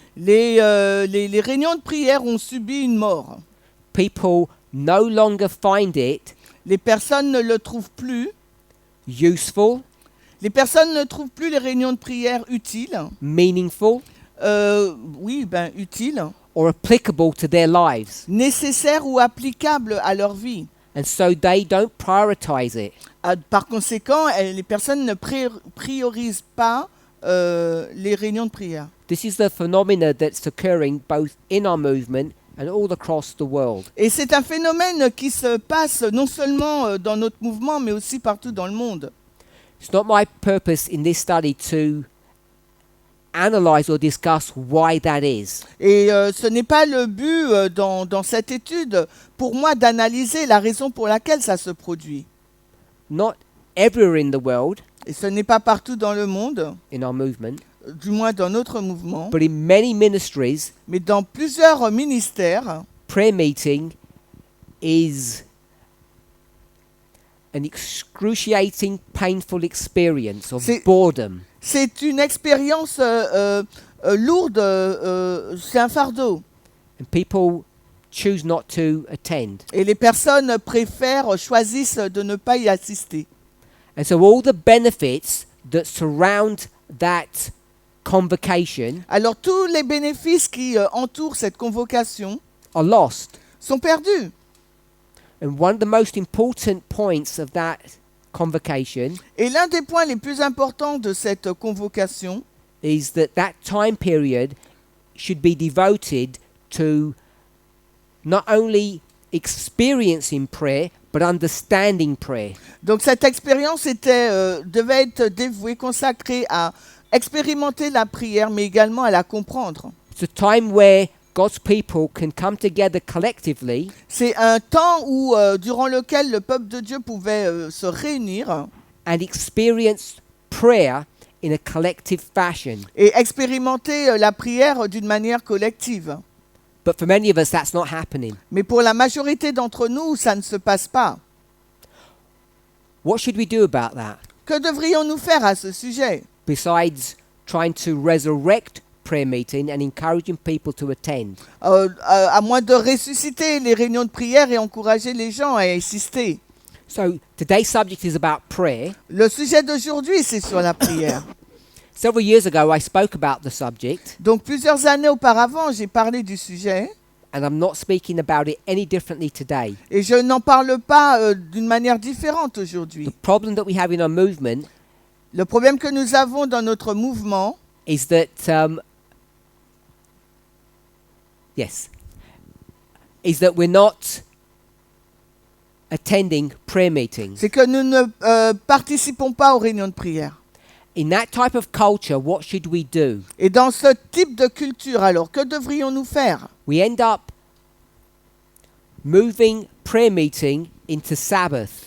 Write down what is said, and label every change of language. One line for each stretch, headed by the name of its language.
French: les réunions de prière ont subi une mort.
English: People no longer find it
French: Les personnes ne le trouvent plus.
English: useful,
French: Les personnes ne trouvent plus les réunions de prière utiles.
English: meaningful,
French: Oui, utiles.
English: or applicable to their lives.
French: Nécessaires ou applicables à leur vie.
English: And so they don't prioritize it.
French: Par conséquent, les personnes ne priorisent pas les réunions de prière.
English: This is the phenomena that's occurring both in our movement and all across the world.
French: Et c'est un phénomène qui se passe non seulement dans notre mouvement, mais aussi partout dans le monde.
English: It's not my purpose in this study to analyze or discuss why that is.
French: Et ce n'est pas le but dans cette étude pour moi d'analyser la raison pour laquelle ça se produit.
English: Not everywhere in the world,
French: Et ce n'est pas partout dans le monde,
English: in our movement,
French: du moins dans notre mouvement,
English: but in many ministries,
French: mais dans plusieurs ministères,
English: prayer meeting is an excruciating, painful experience of boredom.
French: c'est une expérience lourde, c'est un fardeau.
English: And people choose not to attend.
French: Et les personnes choisissent de ne pas y assister.
English: And so all the benefits that surround that convocation
French: Alors tous les bénéfices qui entourent cette convocation
English: are lost.
French: sont perdus.
English: And one of the most important points of that convocation
French: Et l'un des points les plus importants de cette convocation,
English: is that time period should be devoted to not only experiencing prayer, but understanding prayer.
French: donc cette expérience devait être dévouée, consacrée à expérimenter la prière, mais également à la comprendre.
English: It's a time where God's people can come together collectively
French: C'est un temps durant lequel le peuple de Dieu pouvait se réunir
English: and experience prayer in a collective fashion.
French: et expérimenter la prière d'une manière collective.
English: But for many of us, that's not happening.
French: Mais pour la majorité d'entre nous, ça ne se passe pas.
English: What should we do about that?
French: Que devrions-nous faire à ce sujet?
English: Besides trying to resurrect prayer meeting and encouraging people to attend.
French: À moins de ressusciter les réunions de prière et encourager les gens à assister.
English: So today's subject is about prayer.
French: Le sujet d'aujourd'hui, c'est sur la prière.
English: Several years ago, I spoke about the subject,
French: Donc plusieurs années auparavant, j'ai parlé du sujet
English: and I'm not speaking about it any differently today.
French: et je n'en parle pas d'une manière différente aujourd'hui.
English: The problem that we have in our movement
French: Le problème que nous avons dans notre mouvement,
English: is that is that we're not attending prayer meetings.
French: c'est que nous ne participons pas aux réunions de prière.
English: In that type of culture, what should we do?
French: Et dans ce type de culture, alors, que devrions-nous faire?
English: We end up moving prayer meeting into Sabbath.